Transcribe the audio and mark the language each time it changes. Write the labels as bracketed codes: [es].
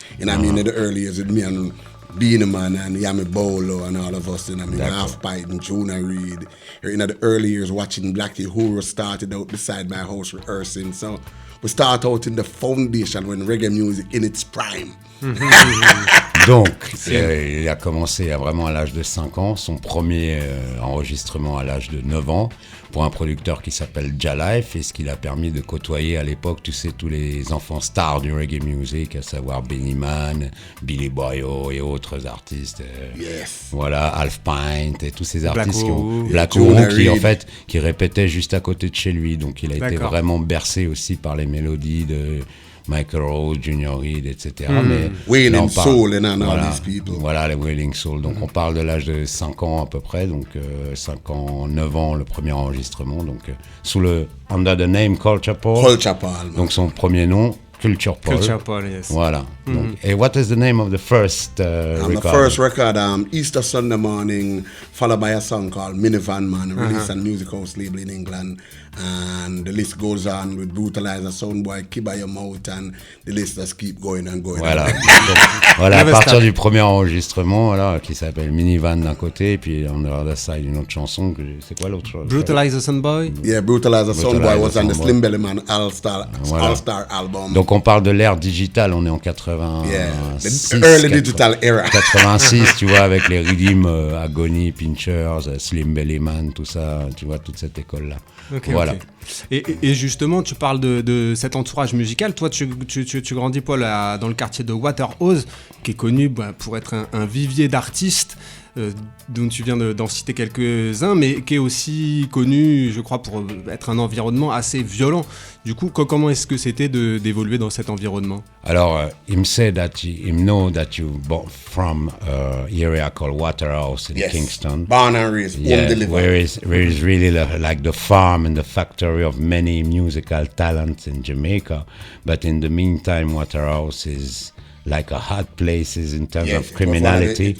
[en] You know what I mean? In the early years with me and Beanie Man and Yami Bolo and all of us, you know, I mean, Half Pint and Juna Reid. In the early years, watching Blackie Huro started out beside my house rehearsing. So we start out in the foundation when reggae music in its prime. [fr] Donc, il a commencé vraiment à l'âge de 5 ans, son premier enregistrement à l'âge de 9 ans, pour un producteur qui s'appelle Jalife, et ce qui l'a permis de côtoyer à l'époque, tu sais, tous les enfants stars du reggae music, à savoir Benny Man, Billy Boyo et autres artistes. Voilà, Half Pint et tous ces artistes Black Oak, qui répétaient juste à côté de chez lui. Donc il a été vraiment bercé aussi par les mélodies de Michael Rose, Junior Reid, etc. Mais [en] Wailing Soul and all these people. [fr] Voilà, les Wailing Soul. Donc on parle de l'âge de 5 ans à peu près, donc 5 ans, 9 ans le premier enregistrement, donc sous le [en] under the name [fr] Culture Paul. Culture Paul. Donc son premier nom, Culture Paul. [en] Culture Paul, yes. [fr] Voilà. Donc, et [en] what is the name of the first record? The first record, Easter Sunday Morning, followed by a song called Minivan Man, released on Music House label in England. And the list goes on with Brutalizer, Soundboy, Kiba Your Mouth, and the list just keep going and going. [fr] Voilà. Voilà, à partir du premier enregistrement, voilà, qui s'appelle Minivan d'un côté, et puis on a la side une autre chanson, c'est quoi l'autre chose? Brutalizer Soundboy? [en] Yeah, Brutalizer Soundboy was on the Slim Belly Man All-Star album. [fr] Donc on parle de l'ère digitale, on est en 86. [en] The early digital era. [fr] 86, tu vois, avec les rythmes Agony, Pinchers, Slim Belly Man, tout ça, tu vois, toute cette école-là. Voilà. Et justement, tu parles de cet entourage musical. Toi, tu grandis, Paul, dans le quartier de Waterhouse, qui est connu pour être un vivier d'artistes. dont tu viens d'en citer quelques-uns, mais qui est aussi connu, je crois, pour être un environnement assez violent. Du coup, comment est-ce que c'était d'évoluer dans cet environnement? [en] Alors, him say that him know that you born from area called Waterhouse in Kingston. Born and raised, home delivered. Where is really like the farm and the factory of many musical talents in Jamaica. But in the meantime, Waterhouse is like a hot places in terms of criminality.